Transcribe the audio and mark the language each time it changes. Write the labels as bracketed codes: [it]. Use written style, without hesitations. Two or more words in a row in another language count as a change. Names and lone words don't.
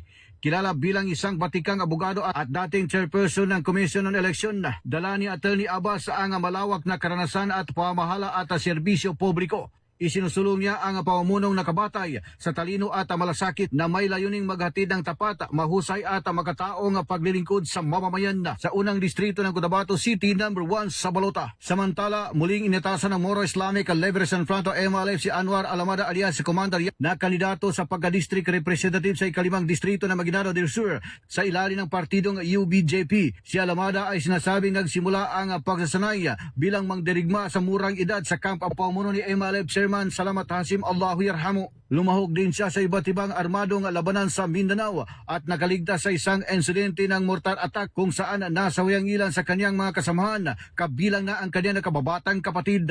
[tl] Kilala bilang isang batikang abogado at dating chairperson ng Commission on Election, dala ni Attorney Abbas ang malawak na karanasan at pamahala at serbisyo publiko. Isinusulong niya ang pamumunong nakabatay sa talino at malasakit na may layuning maghatid ng tapat, mahusay at makataong paglilingkod sa mamamayan sa unang distrito ng Cotabato City number 1 sa Balota. Samantala, muling inatasan ng Moro Islamic Liberation Front o MLF si Anwar Alamada alias si Commander na kandidato sa pagka- [en] district representative [tl] sa ikalimang distrito ng Maguindanao del Sur sa ilalim ng partidong UBJP. Si Alamada ay sinasabing nagsimula ang pagsasanay bilang mangdirigma sa murang edad sa kamp ang pamuno ni MLF Chairman Salamat Hasim [ar] الله يرحمه. [tl] Lumahog din siya sa iba't ibang armadong labanan sa Mindanao at nakaligtas sa isang insidente ng [en] mortar attack [tl] kung saan nasawayang ilan sa kanyang mga kasamahan, kabilang na ang kanyang nakababatang kapatid.